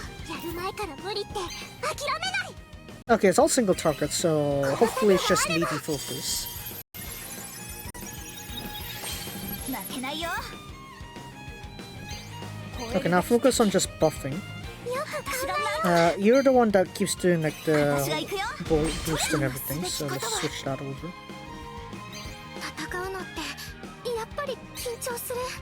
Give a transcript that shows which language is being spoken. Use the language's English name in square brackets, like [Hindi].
[Japanese] やる前から無理って諦めない。 [English] Okay, it's all single target, so hopefully it's just meaty focus. [Japanese] 負けないよ。 [English] Okay, now focus on just buffing. You're the one that keeps doing like the boost and everything, so let's switch that over. [Japanese] 戦うのってやっぱり緊張する。